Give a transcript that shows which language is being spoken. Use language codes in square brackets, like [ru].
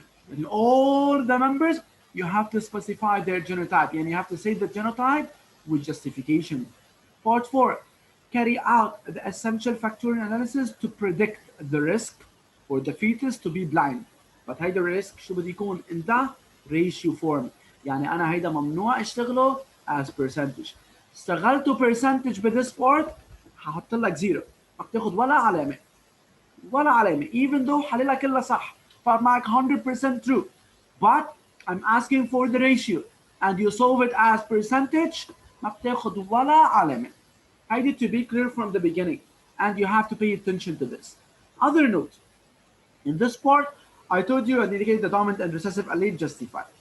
[en] And all the members, you have to specify their genotype. And you have to say the genotype with justification. Part 4. Carry out the essential factorial analysis to predict the risk for the fetus to be blind. But [ar] هيدا الريسك شو بده يكون [en] in the ratio form. [ar] يعني أنا هيدا ممنوع اشتغله [en] as percentage. [ar] اشتغلته [en] percentage [ar] بthis part هحط لك زيرو. ما بتاخد ولا علامة. ولا علامة. [en] Even though [ar] حللها كلها صح. فمعك 100% true. [en] But I'm asking for the ratio. And you solve it as percentage [ar] ما بتاخد ولا علامة. [en] I need to be clear from the beginning. And you have to pay attention to this. Other note. In this part, I told you indicate the dominant and recessive allele justify.